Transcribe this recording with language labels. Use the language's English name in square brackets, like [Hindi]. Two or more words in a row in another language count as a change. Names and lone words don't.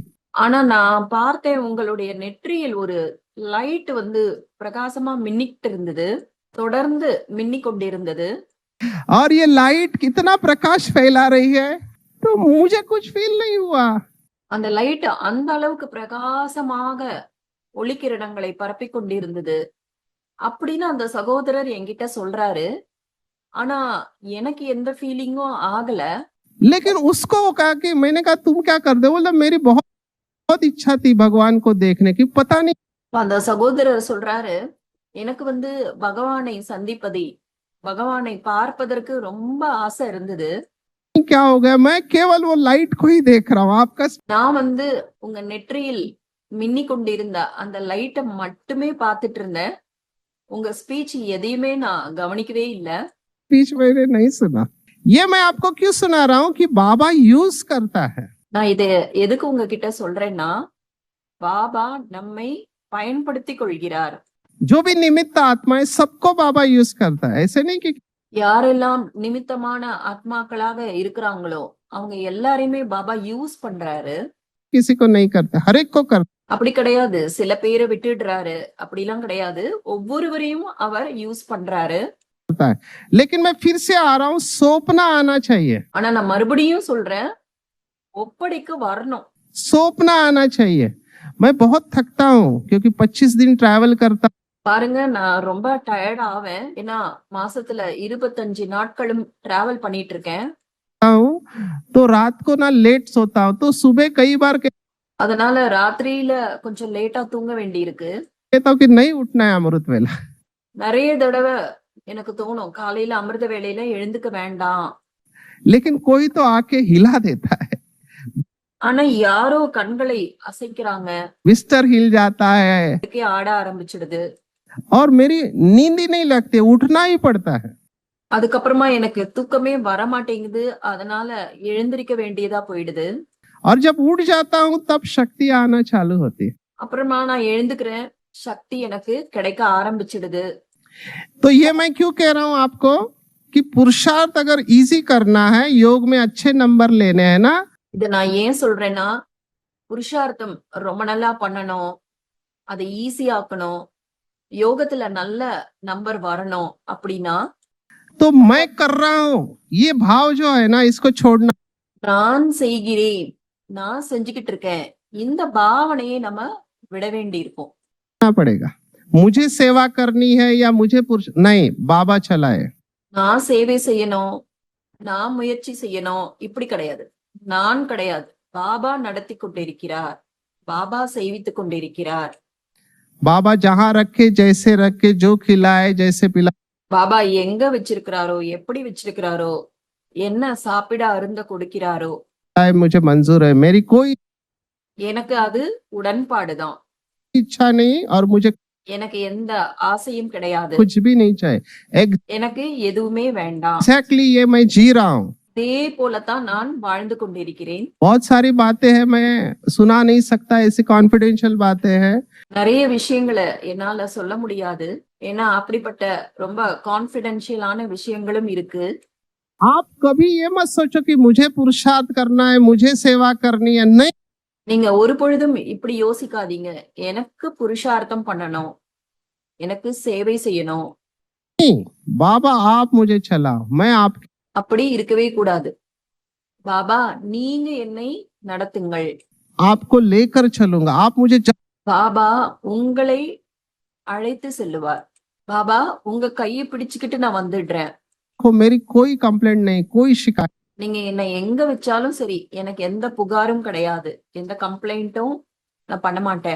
[Tamil] ஆனா நான் பார்த்தேன் உங்களுடைய நெற்றியில் ஒரு லைட் வந்து பிரகாசமா மின்னிட்டு இருந்தது, தொடர்ந்து மின்னிக் கொண்டிருந்தது. [Hindi] और ये लाइट कितना प्रकाश फैला रही है, तो मुझे कुछ फील नहीं हुआ। [Tamil] அந்த லைட் அந்த அளவுக்கு பிரகாசமாக ஒளிக்கிரணங்களை பரப்பிக் கொண்டிருந்தது அப்படின்னு அந்த சகோதரர் என்கிட்ட சொல்றாரு. ஆனா எனக்கு எந்த ஃபீலிங்கும் ஆகல. [Hindi] लेकिन उसको वो कहा कि मैंने कहा तुम क्या कर दे, बोला मेरी बहुत बहुत इच्छा थी भगवान को देखने की, पता नहीं [Tamil] அந்த சகோதரர் சொல்றாரு, எனக்கு வந்து பகவானை சந்திப்பதை பகவானை பார்ப்பதற்கு ரொம்ப ஆசை இருந்தது. [Hindi] क्या हो गया, मैं केवल वो लाइट को ही देख रहा हूँ। आपका [Tamil] நான் வந்து உங்க நெற்றியில் மின்னி கொண்டிருந்த அந்த லைட்டை மட்டுமே பார்த்துட்டு இருந்தேன். உங்க ஸ்பீச் எதையுமே நான் கவனிக்கவே இல்ல. [Hindi] स्पीच मैंने नहीं सुना। ये मैं आपको क्यों सुना रहा हूँ कि बाबा यूज करता है। [Tamil] நான் இதை எதுக்கு உங்ககிட்ட சொல்றேன்னா, பாபா நம்மை பயன்படுத்திக் கொள்கிறார். [Hindi] जो भी निमित्त आत्मा है सबको बाबा यूज करता है। ऐसे नहीं कि [Tamil] யாரெல்லாம் நிமித்தமான ஆத்மாக்களாக இருக்கிறாங்களோ அவங்க எல்லாரையுமே பாபா யூஸ் பண்றாரு. [Hindi] किसी को नहीं करता, हर एक को करता [Tamil] அப்படி கிடையாது, சில பேரை விட்டுடுறாரு அப்படிலாம் கிடையாது. ஒவ்வொருவரையும் அவர் யூஸ் பண்றாரு. [Hindi] है। लेकिन मैं फिर से आ रहा हूँ, सौंपना आना चाहिए, [Tamil] ஆனா நான் மறுபடியும் சொல்றேன், ஒப்படைக்கு வரணும். [Hindi] सौंपना आना चाहिए। मैं बहुत थकता हूँ क्योंकि 25 दिन ट्रैवल करता [Tamil] பாருங்க, நான் ரொம்ப டயர்ட் ஆவேன். ஏன்னா மாசத்துல 25 நாட்களும் டிராவல் பண்ணிட்டு இருக்கேன். [Hindi] हूँ, तो रात को ना लेट सोता हूँ, तो सुबह कई बार [Tamil] அதனால ராத்திரியில கொஞ்சம் லேட்டா தூங்க வேண்டி இருக்கு. [Hindi] कहता हूँ कि नहीं उठना है अमृत वेला। [Tamil] நிறைய தடவை எனக்கு தோணும், காலையில அமிர்த வேளையில எழுந்துக்க வேண்டாம். [Hindi] लेकिन कोई तो आके हिला देता है, [Tamil] ஆனா யாரோ கண்களை அசைக்கிறாங்க, [Hindi] बिस्तर हिल जाता है [Tamil] இதுக்கே ஆட ஆரம்பிச்சிடுது. [Hindi] और मेरी नींद ही नहीं लगती, उठना ही पड़ता है। [Tamil] அதுக்கப்புறமா எனக்கு தூக்கமே வர மாட்டேங்குது, அதனால எழுந்திருக்க வேண்டியதா போயிடுது. [Hindi] और जब उठ जाता हूँ तब शक्ति आना चालू होती है। [Tamil] அப்புறமா நான் எழுந்துக்கிறேன், சக்தி எனக்கு கிடைக்க ஆரம்பிச்சிடுது. [Hindi] तो ये मैं क्यों कह रहा हूँ आपको कि पुरुषार्थ अगर इजी करना है, योग में अच्छे नंबर लेने हैं ना, [Tamil] இத நான் ஏன் சொல்றேன்னா, புருஷார்த்தம் ரொம்ப நல்லா பண்ணணும், அதை ஈஸியாக்கணும், யோகத்துல நல்ல நம்பர் வரணும் அப்படின்னா [Hindi] तो मैं कर रहा हूँ, ये भाव जो है ना इसको छोड़ना [Tamil] நான் செய்கிறேன், நான் செஞ்சுக்கிட்டு இருக்கேன், இந்த பாவனையை நம்ம விட வேண்டி இருக்கும். [Hindi] पड़ेगा। मुझे सेवा करनी है या मुझे पुरुष नहीं, बाबा चलाए। [Tamil] நான் சேவை செய்யணும், நான் முயற்சி செய்யணும், இப்படி கிடையாது. நான் கிடையாது, பாபா நடத்தி கொண்டிருக்கிறார், பாபா செய்வித்துக் கொண்டிருக்கிறார். [Hindi] बाबा जहां रखे जैसे रखे, जो खिलाए जैसे पिलाए, [Tamil] பாபா எங்க வச்சிருக்கிறாரோ, எப்படி வச்சிருக்கிறாரோ, என்ன சாப்பிட அருந்த கொடுக்கிறாரோ, [Hindi] मुझे मंजूर है। मेरी कोई [Tamil] எனக்கு அது உடன்பாடுதான். [Hindi] इच्छा नहीं और मुझे [Tamil] எனக்கு எந்த ஆசையும் கிடையாது, [Hindi] कुछ भी नहीं चाहिए। [Tamil] எனக்கு எதுவுமே வேண்டாம். [Hindi] एग्जैक्टली ये मैं जी रहा हूँ। [Tamil] அதே போலத்தான் நான் வாழ்ந்து கொண்டிருக்கிறேன். [Hindi] बहुत सारी बातें हैं मैं सुना नहीं सकता, ऐसी कॉन्फिडेंशियल बातें हैं। [Tamil] நிறைய விஷயங்களை என்னால சொல்ல முடியாது. ஏன்னா அப்படிப்பட்ட ரொம்ப கான்பிடென்ஷியலான விஷயங்களும் இருக்கு. [Hindi] आप कभी ये मत सोचो कि मुझे पुरुषार्थ करना है, मुझे सेवा करनी है, नहीं। [Tamil] நீங்க ஒரு பொழுதும் இப்படி யோசிக்காதீங்க. எனக்கு புருஷார்த்தம் பண்ணணும், எனக்கு சேவை செய்யணும், [Hindi] बाबा आप मुझे चलाओ, मैं आप [Tamil] அப்படி இருக்கவே கூடாது. பாபா நீங்க என்னை நடத்துங்கள், [Hindi] आपको लेकर चलूंगा, आप मुझे [Tamil] பாபா உங்களை அழைத்து செல்லுவார். பாபா உங்க கையை பிடிச்சுக்கிட்டு நான் வந்துடுறேன். [Hindi] को मेरी कोई कंप्लेंट नहीं, कोई शिकायत [Tamil] நீங்க என்னை எங்க வச்சாலும் சரி, எனக்கு எந்த புகாரும் கிடையாது, எந்த கம்ப்ளைண்ட்டும் நான் பண்ண மாட்டேன்.